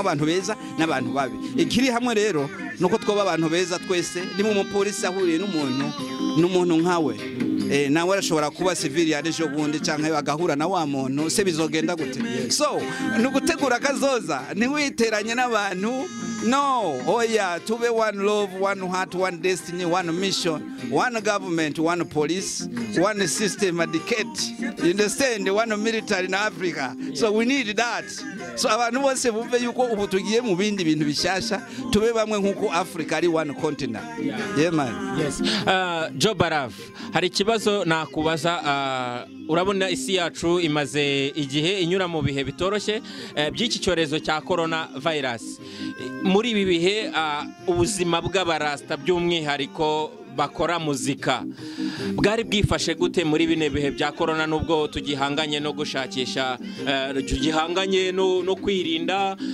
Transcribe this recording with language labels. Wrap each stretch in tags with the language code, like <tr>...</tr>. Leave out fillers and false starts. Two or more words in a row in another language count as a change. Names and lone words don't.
<rn>abantu beza n'abantu babi ikiri hamwe rero nuko twoba abantu beza twese niba umupolisi ahuriye n'umuntu nkawe nawe arashobora kuba civil yaje bundi canke bagahura na wa muntu se bizogenda gute so nugutegura kazoza niwiteranye n'abantu no oya tube</rn> <en>one love one heart one destiny one mission one government one police one system educate you understand one military in Africa so we need that so</en> <rn>abantu bose bumve yuko ubu tugiye mu bindi bintu bishasha tube bamwe nkuko Africa ari</rn> <en>one continent yeah man</en> <rw>yes Joe Barav hari kibazo nakubaza urabona isi yacu imaze igihe inyura mu bihe bitoroshye by'iki cyorezo cya corona virus muri ibi bihe ubuzima bw'abarasta by'umwihariko bakora muzika bwari bwifashe gute muri bine bihe bya corona nubwo tugihanganye no gushakisha tugihanganye no kwirinda</rw>